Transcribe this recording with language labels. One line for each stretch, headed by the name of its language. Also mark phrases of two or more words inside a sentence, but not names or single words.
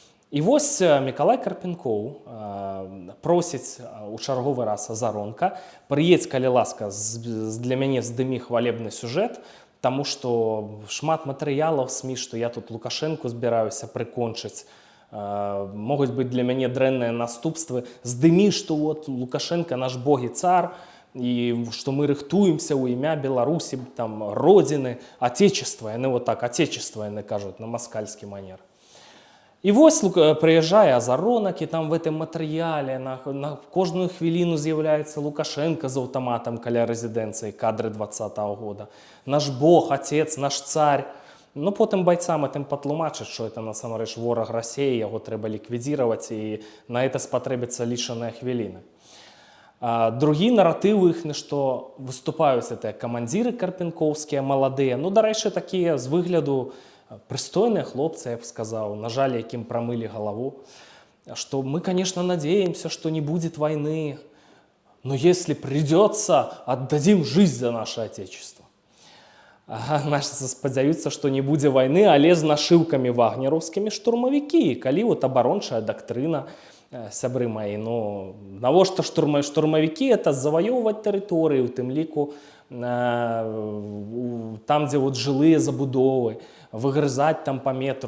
Belarusian: І ось Миколай Карпенкоў просіць у чарговы раз Азаронка: прыедзь, калі ласка, для мяне здымі хвалебны сюжэт, таму што шмат матэрыялаў СМІ, што я тут Лукашэнку збіраюся прыкончыць, могуць быць для мяне дрэнныя наступствы. Здымі, што вот Лукашенко наш бог і цар, і што мы рыхтуемся ў імя Беларусі, там, родзіны, отечества. Яны вот так, отечества, яны кажуць на маскальскі манер. І вось прыязджае Азаронак, і там
Russian: в этом
Belarusian: матэрыяле на кожную хвіліну з'яўляецца Лукашенко з аўтаматам каля рэзідэнцыі, кадры 20-го года.
Russian: Наш бог, отец, наш царь.
Belarusian: Ну, потым байцам этым патлумачаць, што это насамрэч вораг Расіі, яго трэба ліквідзіраваць, і на это спатрэбіцца лічаныя хвіліны. Другі наратыў іхны, што выступаюць гэтыя камандзіры карпенкоўскія, маладыя, ну, дарэчы, такія з выгляду прыстойныя хлопцы, я б сказаў, на жаль, якім прамылі галаву, што
Russian: мы, конечно, надеемся, что не будет войны, но если придется, отдадим жизнь за наше отечество.
Belarusian: Наши спадзяюцца, што не будзе вайны, але з нашыўкамі вагнераўскімі штурмавікі. Калі вот абарончая дактрына, сябры маі, ну, навошта штурмавікі? Это заваёўваць тэрыторыі, у тым ліку там, дзе вот жылыя забудовы, выгрызаць там па метру.